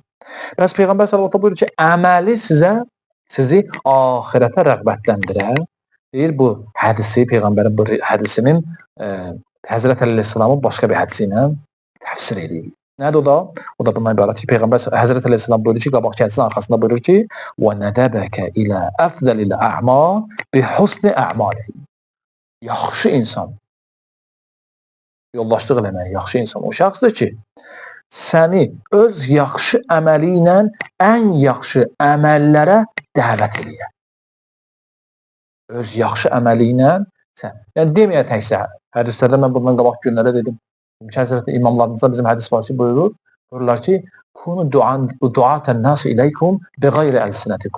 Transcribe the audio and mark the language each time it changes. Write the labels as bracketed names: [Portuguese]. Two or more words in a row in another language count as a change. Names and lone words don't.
[Azerbaijani] Bəs Peyğəmbər [Arabic] صلى الله عليه وسلم [Azerbaijani] buyurur ki, əməli sizi ahirətə rəğbətləndirər. Deyir bu hədisi, Peyğəmbərin bu hədisinin Həzrət Əleyhisselamın başqa bir hədisi ilə təfsir edir. Nədir o da? O da bundan ibarət ki, Peyğəmbər Həzrət Əleyhisselam buyurur ki, qabaq hədisinin arxasında buyurur ki, [Arabic] وَنَدَبَكَ إِلَى أَفْذَلِ الْأَعْمَالِ بِحُسْنِ أَعْمَالِهِ. [Azerbaijani] Yaxşı insan, yoldaşlıq eləmək, yaxşı insan o şəxsdir ki, səni öz yaxşı əməli ilə ən yaxşı əməllərə dəvət edir. Öz yaxşı əməli ilə sən, yəni deməyə təkcə, hədislərdə mən bundan qabaq günlərə dedim, Həzrət imamlarımızda bizim hədis var ki, buyururlar ki, [Arabic] كونوا دعاة الناس إليكم بغير ألسنتكم.